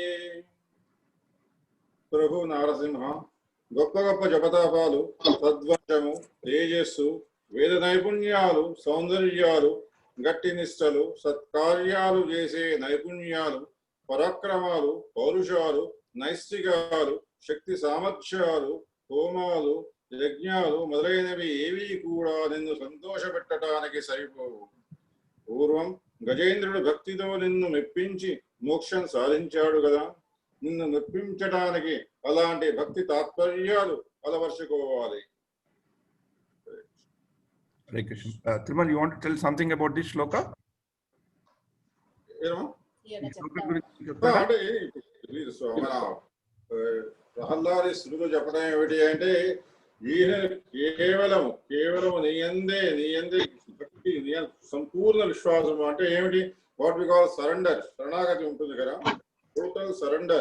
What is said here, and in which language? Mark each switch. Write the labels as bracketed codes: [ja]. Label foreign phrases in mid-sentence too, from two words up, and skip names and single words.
[te] ప్రభు నారసింహ, గొప్ప గొప్ప జపతాపాలు, సద్వంశము, తేజస్సు, వేద నైపుణ్యాలు, సౌందర్యాలు, గట్టి నిష్టలు, సత్కార్యాలు చేసే నైపుణ్యాలు, పరాక్రమాలు, పౌరుషాలు, నైష్టికాలు, శక్తి సామర్థ్యాలు, హోమాలు, యజ్ఞాలు మొదలైనవి ఏవీ కూడా నిన్ను సంతోషపెట్టడానికి సరిపోవు. పూర్వం గజేంద్రుడు భక్తితో నిన్ను మెప్పించి మోక్షం సాధించాడు కదా. నిన్ను మెప్పించడానికి అలాంటి భక్తి తాత్పర్యాలు అలవర్చుకోవాలి. [sa] Hare Krishna. [en] Thirumal, you want to tell something about this shloka? [te] అంటే మన ప్రహ్లాది స్థుతులు చెప్పడం ఏమిటి అంటే, ఈయన కేవలం నీయందే భక్తి, సంపూర్ణ విశ్వాసం అంటే ఏమిటి, [en] what we call surrender, [te] శరణాగతి ఉంటుంది కదా, [en] total surrender.